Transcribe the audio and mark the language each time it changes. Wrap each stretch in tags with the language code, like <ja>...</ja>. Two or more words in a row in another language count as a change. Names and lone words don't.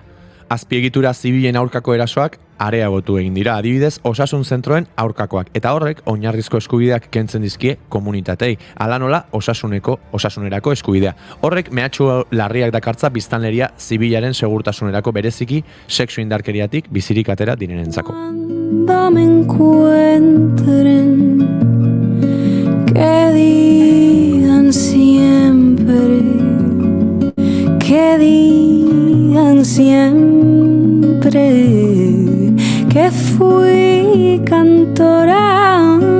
<eu>Azpiegitura zibilen aurkako erasoak areagotu egin dira, adibidez osasun zentroen aurkakoak, eta horrek oinarrizko eskubideak kentzen dizkie komunitatei, hala nola osasunerako eskubidea. Horrek mehatxu larriak dakartza biztanleria zibilaren segurtasunerako bereziki sexu indarkeriatik bizirik atera direnentzako.</eu> <es>Cuando me encuentren, que digan siempre, que digan siempre que fui cantora</es>